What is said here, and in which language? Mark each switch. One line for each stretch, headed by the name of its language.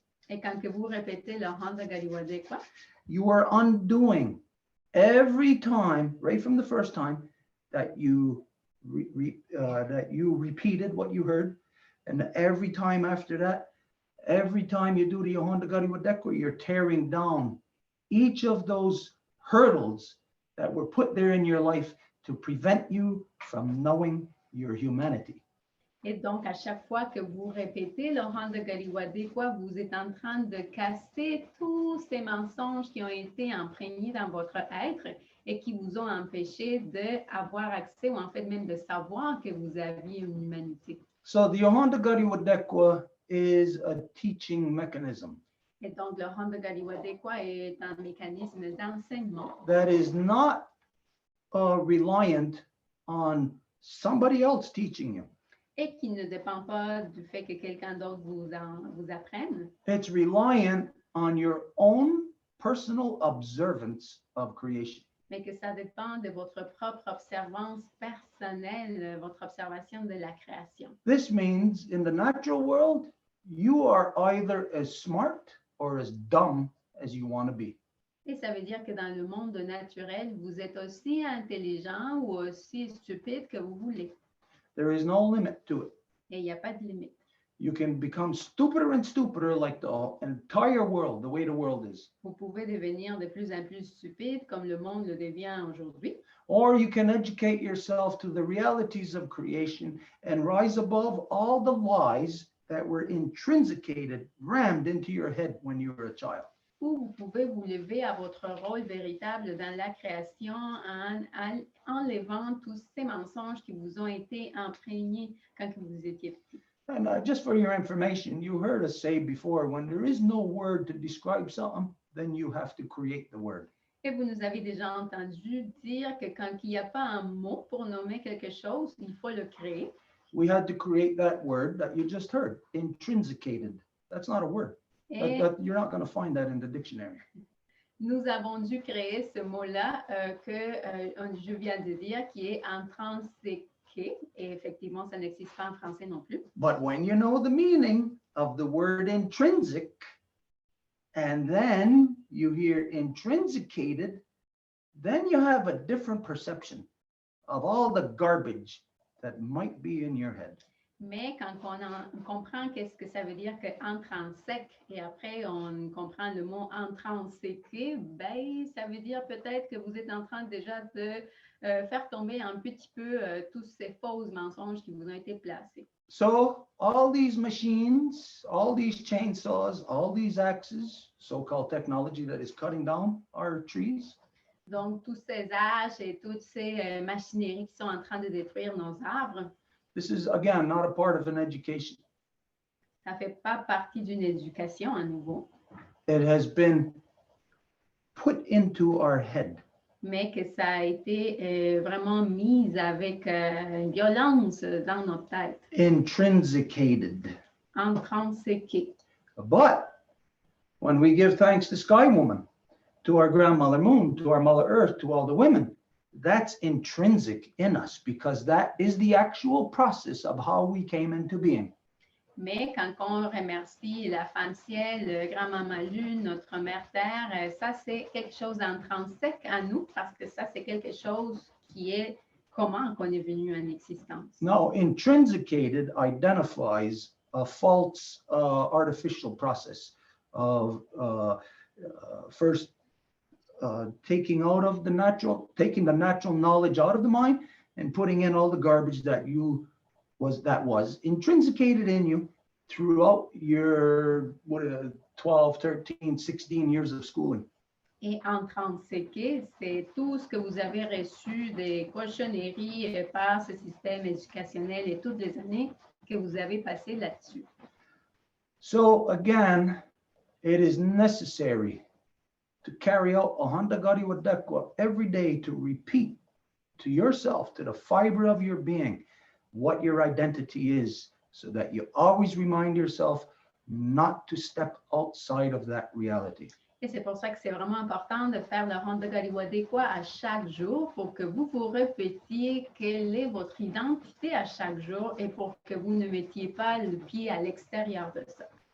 French: Et quand que vous répétez le Honda Galiwadekwa,
English: you are undoing every time, right from the first time, that you repeated what you heard, and every time after that, every time you do the Honda Gadi Wadekwa, you're tearing down each of those hurdles that were put there in your life to prevent you from knowing your humanity.
French: et donc à chaque fois que vous répétez le Honda Galiwadekwa, vous êtes en train de casser tous ces mensonges qui ont été imprégnés dans votre être et qui vous ont empêché d'avoir accès ou en fait même de savoir que vous aviez une humanité.
English: So the Honda Gadi Wadekwa is a teaching mechanism
French: Et donc le Honda Galiwadekwa est un mécanisme d'enseignement
English: that is not reliant on somebody else teaching you.
French: et qui ne dépend pas du fait que quelqu'un d'autre vous apprenne,
English: It's reliant on your own personal observance of creation.
French: mais que ça dépend de votre propre observance personnelle, votre observation de la création.
English: This means in the natural world, you are either as smart or as dumb as you want to be.
French: Et ça veut dire que dans le monde naturel, vous êtes aussi intelligent ou aussi stupide que vous voulez.
English: There is no limit to it.
French: Et il n'y a pas de limite.
English: You can become stupider and stupider like the entire world, the way the world is.
French: Vous pouvez devenir de plus en plus stupide comme le monde le devient aujourd'hui.
English: Or you can educate yourself to the realities of creation and rise above all the lies that were intrinsicated, rammed into your head when you were a child.
French: Ou vous pouvez vous lever à votre rôle véritable dans la création en enlevant tous ces mensonges qui vous ont été imprégnés quand vous étiez petit.
English: And just for your information, you heard us say before, when there is no word to describe something, then you have to create the word.
French: Et vous nous avez déjà entendu dire que quand il n'y a pas un mot pour nommer quelque chose, il faut le créer.
English: We had to create that word that you just heard, intrinsicated. That's not a word.
French: Et
English: You're not going to find that in the dictionary.
French: nous avons dû créer ce mot-là que je viens de dire, qui est intrinsèque. Et effectivement, ça n'existe pas en français non plus.
English: But when you know the meaning of the word intrinsic, and then you hear intrinsicated, then you have a different perception of all the garbage that might be in your head.
French: Mais quand on comprend qu'est-ce que ça veut dire que intrinsèque et après on comprend le mot intrinséqué, ben, ça veut dire peut-être que vous êtes en train déjà de faire tomber un petit peu tous ces faux mensonges qui vous ont été placés.
English: So all these machines, all these chainsaws, all these axes, so-called technology that is cutting down our trees,
French: Donc tous ces haches et toutes ces machineries qui sont en train de détruire nos arbres,
English: this is, again, not a part of an education.
French: ça ne fait pas partie d'une éducation à nouveau,
English: It has been put into our head.
French: mais que ça a été vraiment mis avec violence dans notre tête,
English: Intrinsicated.
French: intrinsèque.
English: But when we give thanks to Sky Woman, to our grandmother Moon, to our Mother Earth, to all the women, that's intrinsic in us because that is the actual process of how we came into being.
French: Mais quand on remercie la femme ciel, grand-maman lune, notre mère terre, ça c'est quelque chose d'intrinsèque à nous parce que ça c'est quelque chose qui est comment qu'on est venu en existence.
English: Now, intrinsicated identifies a false artificial process of first taking the natural knowledge out of the mind and putting in all the garbage that was intrinsicated in you throughout your 12, 13, 16 years of schooling.
French: Et intrinsèque, c'est tout ce que vous avez reçu des cochonneries par ce système éducationnel et toutes les années que vous avez passées là-dessus.
English: So again, it is necessary to carry out Ahanda Gari Wadekwa every day to repeat to yourself, to the fiber of your being, what your identity is, so that you always remind yourself not to step outside of that reality.
French: Et c'est pour ça que c'est vraiment important de faire le Ahanda Gari Wadekwa à chaque jour pour que vous vous répétiez quelle est votre identité à chaque jour et pour que vous ne mettiez pas le pied à l'extérieur de ça.